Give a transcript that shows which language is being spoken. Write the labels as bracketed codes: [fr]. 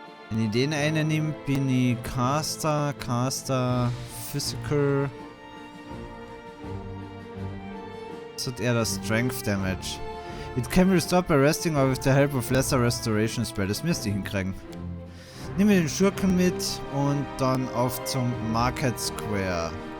[de] Wenn ich den einen nehme, bin ich Caster, Physical. Das hat eher das Strength Damage. [en] It can be restored by resting or with the help of lesser restoration spell. [de] Das müsste ich hinkriegen. Nehmen wir den Schurken mit und dann auf zum Market Square.